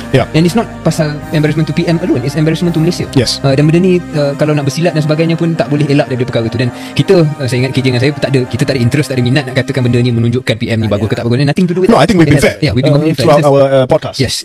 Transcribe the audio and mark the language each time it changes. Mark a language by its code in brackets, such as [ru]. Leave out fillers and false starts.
[en] And it's not [ms] pasal [en] embarrassment to PM alone, it's embarrassment to Malaysia. [ms] Dan benda ni kalau nak bersilat dan sebagainya pun tak boleh elak daripada perkara tu. Dan kita, saya ingat KJ dengan saya kita tak ada interest, tak ada minat nak katakan benda ni menunjukkan PM ni bagus ke tak bagus. [en] Nothing to do with I think we've been fair throughout our podcast.